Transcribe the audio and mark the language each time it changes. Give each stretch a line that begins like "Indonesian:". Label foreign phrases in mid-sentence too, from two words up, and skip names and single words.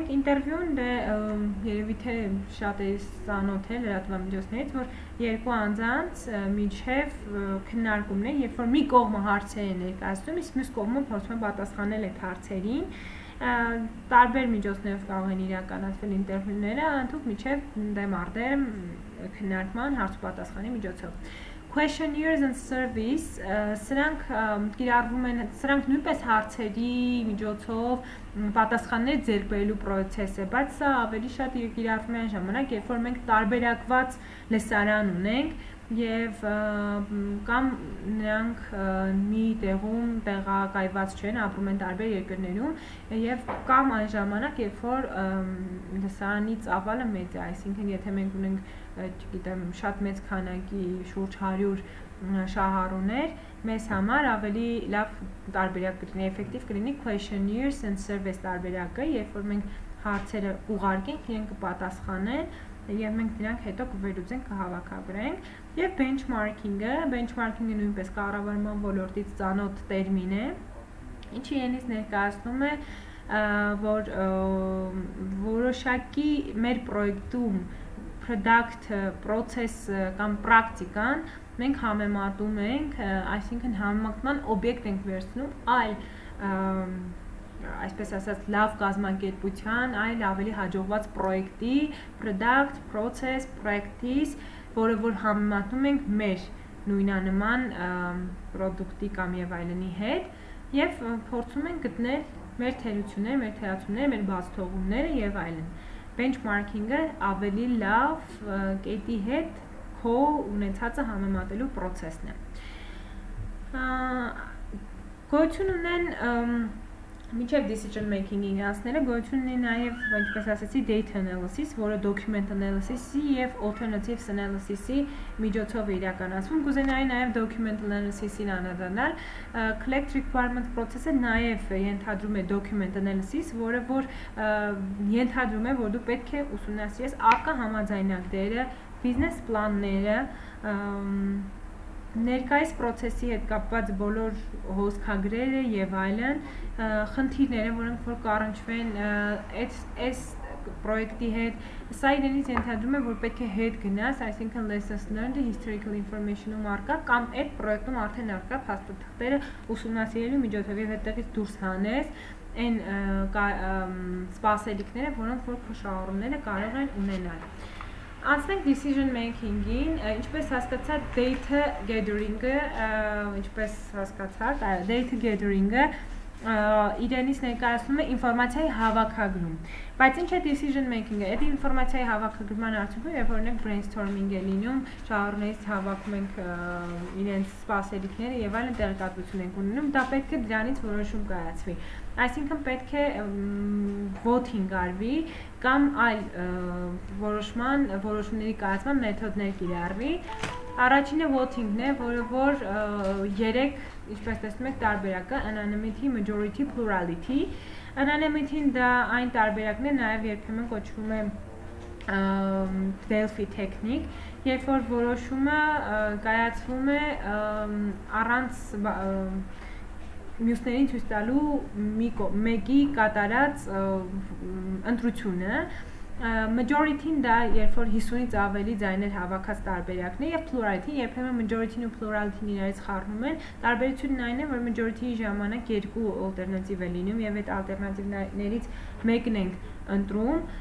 Armenian: ինտերվյուն դե երևի թե շատ է ծանոթել լրատվամիջոցներից, որ երկու անձանց միջև քննարկումն է, երբ որ մի կողմը հարցեր է ներկայացնում, իսկ մյուս կողմը փորձում է պատասխանել այդ հարցերին, տարբեր միջոցներով կարող են իրականացվել ինտերվյուները, ընդհանուր միջև դեմ արդեմ քննարկման հարց-պատասխանի միջոցով։
English: Questionnaires and service,
Armenian: սրանք կիրառվում են, սրանք նույնպես հարցերի միջոցով պատասխաններ ձեռք բերելու process է, բայց սա ավելի շատ կիրառվում է այն ժամանակ, երբ որ մենք տարբերակված լսարան ունենք եւ կամ նրանք մի տեղում տեղակայված չեն, ապրում են տարբեր երկրներում եւ կամ այն ժամանակ, երբ որ լսարանի ծավալը մեծ է, այսինքն եթե մենք ունենք չգիտեմ, շատ մեծ քանակի շուրջ 100 շահառուներ, մեզ համար ավելի լավ տարբերակ կլինի, էֆեկտիվ կլինի
English: questionnaires and surveys
Armenian: տարբերակը, երբ որ մենք հարցերը ուղարկենք, իրենք կպատասխանեն եւ մենք դրանք հետո կվերուցենք, կհավաքագրենք եւ benchmarking-ը նույնպես կառավարման ոլորտից ծանոթ տերմին է, ինչը իրենից ներկայացնում է, որ որոշակի մեր պրոյեկտում
English: product, process
Armenian: կամ պրակտիկան մենք համեմատում ենք, այսինքն համեմատման օբյեկտ ենք վերցնում այլ այսպես ասած լավ կազմակերպության, այլ ավելի հաջողված պրոյեկտի,
English: product, process, practice,
Armenian: որը որ համեմատում ենք մեր նույնանման պրոդուկտի կամ եւ այլնի հետ եւ փորձում ենք գտնել մեր թերությունները, մեր թերացումները, մեր բացթողումները եւ այլն։ Benchmarking-ը ավելի լավ կետի հետ քո ունեցածը համեմատելու process-ն է։ Գոյություն ունեն Միջև
English: decision making-
Armenian: ի իրանցները գոյություն ունի նաև, ինչպես ասացի,
English: data analysis, որը document analysis-
Armenian: ի եւ
English: alternatives analysis-
Armenian: ի միջոցով է իրականացվում։ Կուզենայի նաև
English: document analysis-
Armenian: ին անդրադառնալ։
English: Collect requirement process-
Armenian: ը նաև ենթադրում է
English: document analysis,
Armenian: որը որ ենթադրում է, որ դու պետք է ուսումնասիրես առկա համաձայնագրերը, business պլանները, ներկայիս process-ի հետ կապված բոլոր հոսքագրերը եւ այլն, խնդիրները, որոնք որ կառնչվեն այս պրոյեկտի հետ, սա իրենից ենթադրում է, որ պետք է հետ գնաս, այսինքն
English: lessons learned, historical information-
Armenian: ում առկա կամ այդ պրոյեկտում արդեն առկա փաստաթղթերը ուսումնասիրելու միջոցով եւ այդտեղից դուրս հանես այն սպասելիքները, որոնք որ քո շահառուները կարող են ունենալ։ Անցնենք
English: decision making-
Armenian: ին, ինչպես հասկացա
English: data gathering-
Armenian: ը, ինչպես հասկացաք,
English: data gathering-
Armenian: ը իրենից ներկայացնում է ինֆորմացիայի հավաքագրում, բայց ինչ է
English: decision making-
Armenian: ը, այդ ինֆորմացիայի հավաքագրման արդյունքում, երբ օրինակ brainstorming է լինում, շահառուներից հավաքում ենք իրենց սպասելիքները եւ այլն տեղեկատվություն ենք ունենում, դա պետք է դրանից որոշում կայացվի։ Այսինքն պետք է voting արվի կամ այլ որոշումների կայացման մեթոդներ կիրառվի։ Առաջինը voting-ն է, որը որ 3, ինչպես տեսնում եք, տարբերակը
English: anonymity, majority, plurality։
Armenian: Anonymity-ն դա այն տարբերակն է, նաև երբեմն կոչվում է
English: Delphi technique,
Armenian: երբ որ որոշումը կայացվում է առանց մյուսներին ցույց տալու մեկի կատարած ընտրությունը։ Majority-ն դա երբ որ 50-ից ավելի ձայներ հավաքած տարբերակն է, եւ plurality, երբեմն majority-ն ու plurality-ն իրարից խառնում են։ Տարբերությունն այն է, որ majority-ի ժամանակ երկու ալտերնատիվ է լինում եւ այդ ալտերնատիվներից մեկն ենք ընտրում